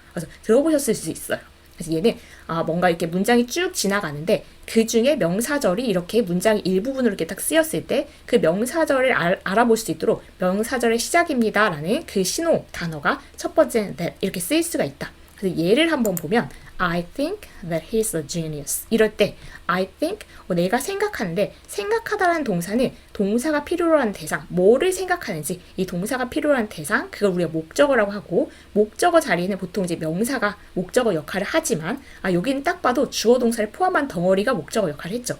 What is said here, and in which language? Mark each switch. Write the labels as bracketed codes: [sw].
[ko] 그래서 들어보셨을 수 있어요. 그래서 얘는 뭔가 이렇게 문장이 쭉 지나가는데 그 중에 명사절이 이렇게 문장의 일부분으로 이렇게 딱 쓰였을 때 그 명사절을 알아볼 수 있도록 명사절의 시작입니다 라는 그 신호 단어가 첫 번째는 that 이렇게 쓰일 수가 있다. 그래서 예를 한번 보면 [en] I think that he's a genius. [ko] 이럴 때 [en] I think [ko] 내가 생각하는데 생각하다라는 동사는 동사가 필요로 하는 대상 뭐를 생각하는지 이 동사가 필요로 하는 대상 그걸 우리가 목적어라고 하고 목적어 자리에는 보통 이제 명사가 목적어 역할을 하지만 여기는 딱 봐도 주어 동사를 포함한 덩어리가 목적어 역할을 했죠.